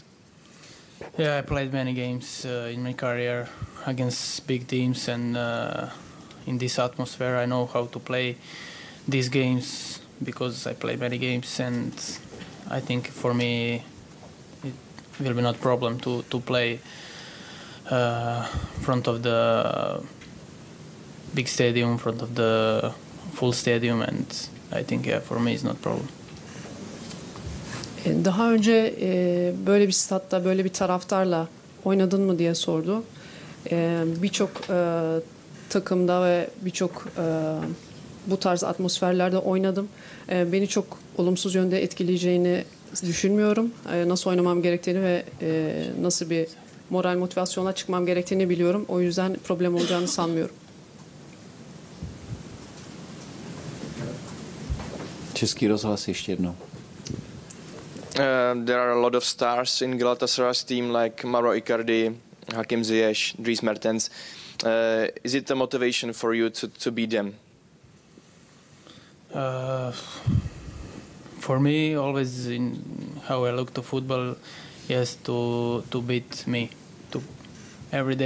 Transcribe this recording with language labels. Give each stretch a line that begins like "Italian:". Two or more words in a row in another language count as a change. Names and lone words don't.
English: Yeah, I played many games in my career against big teams, and in this atmosphere I know how to play these games because I played many games, and I think for me it will be not problem to play front of the big stadium, front of the full stadium, and I think for me it's not problem.
Turkish: Daha önce böyle bir statta, böyle bir taraftarla oynadın mı diye sordu. Birçok takımda ve birçok bu tarz atmosferlerde oynadım. Beni çok olumsuz yönde etkileyeceğini düşünmüyorum. Nasıl oynamam gerektiğini ve nasıl bir moral motivasyonla çıkmam gerektiğini biliyorum. O yüzden problem olacağını sanmıyorum.
Czech: Český rozhlas ještě jednou.
English: There are a lot of stars in Galatasaray's team like Mauro Icardi, Hakim Ziyech, Dries Mertens. Is it a motivation for you to beat them? For me, always in how I look to football, yes, to beat me, to every day